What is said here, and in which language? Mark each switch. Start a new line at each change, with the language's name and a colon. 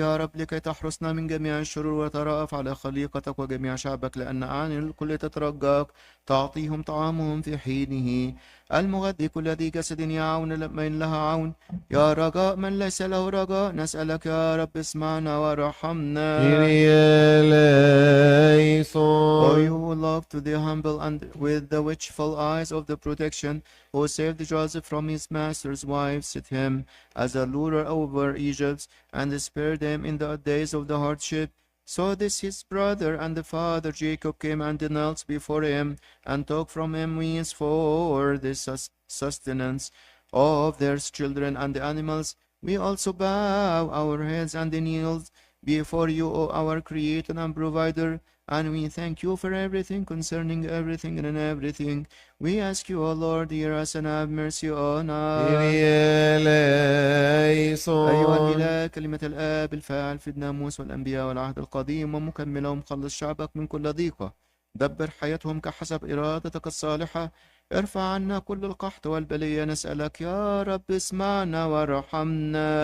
Arabic: يا رب لكي تحرسنا من جميع الشرور، وترأف على خليقتك وجميع شعبك، لأن أعين الكل تترجاك، تعطيهم طعامهم في حينه. المغذي كل ذي جسد يعون من لها عون، يا رجاء من ليس له رجاء. نسألك يا رب اسمعنا وارحمنا.
Greek: Kyrie eleison.
English: O you who love to the humble, and with the watchful eyes of the protection, who saved Joseph from his master's wife, set him as a ruler over Egypt, and spared them in the days of the hardship. So this his brother and the father Jacob came and knelt before him, and took from him means for the sustenance of their children and the animals. We also bow our heads and kneel before you, O our Creator and Provider, and we thank you for everything, concerning everything and in everything. We ask you, O Lord, hear us and have mercy on us.
Greek: Kyrie
Arabic: أيها
Greek: eleison.
Arabic: الإله كلمة الآب الفاعل في الناموس والأنبياء والعهد القديم ومكملهم، خلص شعبك من كل ضيقة، دبر حياتهم كحسب إرادتك الصالحة، ارفع عنا كل القحط والبلية، نسألك يا رب اسمعنا وارحمنا.